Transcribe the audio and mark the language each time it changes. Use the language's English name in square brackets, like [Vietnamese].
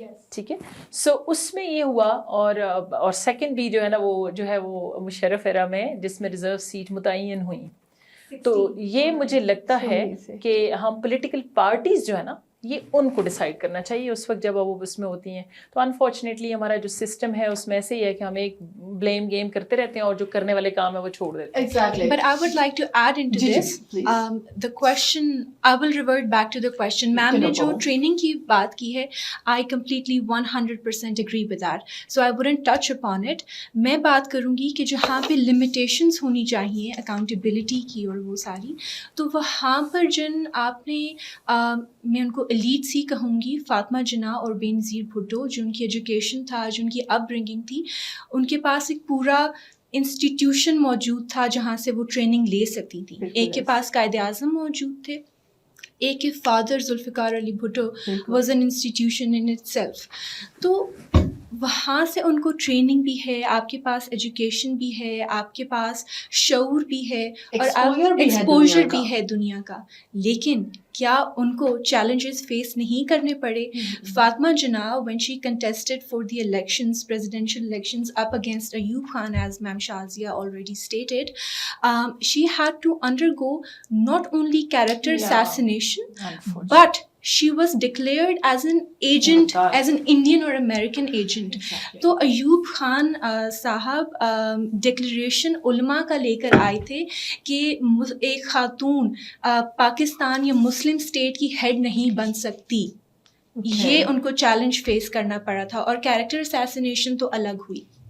[Urdu] ٹھیک ہے, سو اس میں یہ ہوا. اور سیکنڈ بھی جو ہے نا وہ جو ہے وہ مشرف ایرا میں, جس میں ریزرو سیٹ متعین ہوئی. تو یہ مجھے لگتا ہے کہ ہم پولیٹیکل پارٹیز جو ہے نا یہ ان کو ڈیسائیڈ کرنا چاہیے اس وقت جب وہ اس میں ہوتی ہیں. تو انفارچونیٹلی ہمارا جو سسٹم ہے اس میں ایسے ہی ہے کہ ہم ایک بلیم گیم کرتے رہتے ہیں اور جو کرنے والے کام ہے وہ چھوڑ دیتے ہیں. [English] Exactly. But I would like to add into this, the question, I will revert back to the question. [Urdu] Ma'am نے جو training کی بات کی ہے, [English] I completely 100% agree with that. So I wouldn't touch upon it. [Urdu] میں بات کروں گی کہ جہاں پہ limitations ہونی چاہیے accountability کی اور وہ ساری, تو وہاں پر جن آپ نے میں ان کو ایلیٹس ہی کہوں گی, فاطمہ جناح اور بے نظیر بھٹو, جو ان کی ایجوکیشن تھا, جو ان کی اپ برنگنگ تھی, ان کے پاس ایک پورا انسٹیٹیوشن موجود تھا جہاں سے وہ ٹریننگ لے سکتی تھیں. ایک کے پاس قائد اعظم موجود تھے, ایک کے father Zulfiqar Ali Bhutto [English] Was an institution in it self. [Urdu] تو وہاں سے ان کو ٹریننگ بھی ہے, آپ کے پاس ایجوکیشن بھی ہے, آپ کے پاس شعور بھی ہے, اور آپ ایکسپوجر بھی ہے دنیا کا. لیکن کیا ان کو چیلنجز فیس نہیں کرنے پڑے؟ [English] Fatima Jinnah when she contested for the elections, presidential elections up against Ayub Khan, as Ma'am Shazia already stated, she had to undergo not only character assassination, but she was declared as an agent, as an Indian or American agent. [Urdu] تو ایوب خان صاحب declaration علماء کا لے کر آئے تھے کہ ایک خاتون پاکستان یا مسلم اسٹیٹ کی ہیڈ نہیں بن سکتی. یہ ان کو چیلنج فیس کرنا پڑا تھا, اور کیریکٹر اسیسینیشن تو الگ ہوئی.